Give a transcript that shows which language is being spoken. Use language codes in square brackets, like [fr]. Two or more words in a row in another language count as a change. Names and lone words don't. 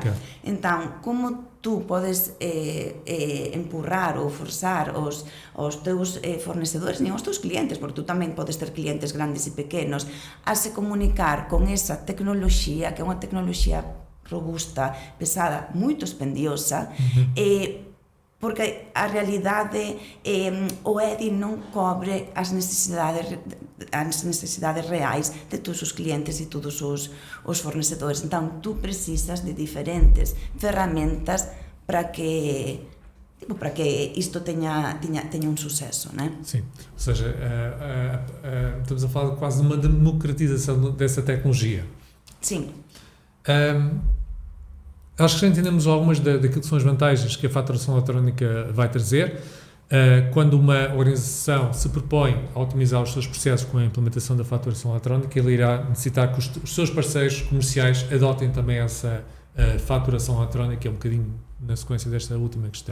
[gl] Entón, como tú podes empurrar ou forzar os teus fornecedores, nin os teus clientes, porque tú tamén podes ter clientes grandes e pequenos, a se comunicar con esa tecnoloxía, que é unha tecnoloxía robusta, pesada, moito expendiosa, porque a realidade o EDI non cobre as necesidades reais de todos os clientes e todos os fornecedores. Entón, tú precisas de diferentes ferramentas para que isto teña un suceso, [pt] né? Sim, ou seja, estamos a falar quase de uma democratização dessa tecnologia. Sim. Acho que já entendemos algumas daquilo que são as vantagens que a faturação eletrónica vai trazer. Quando uma organização se propõe a otimizar os seus processos com a implementação da faturação eletrónica, ele irá necessitar que os seus parceiros comerciais adotem também essa faturação eletrónica, que é um bocadinho na sequência desta última questão.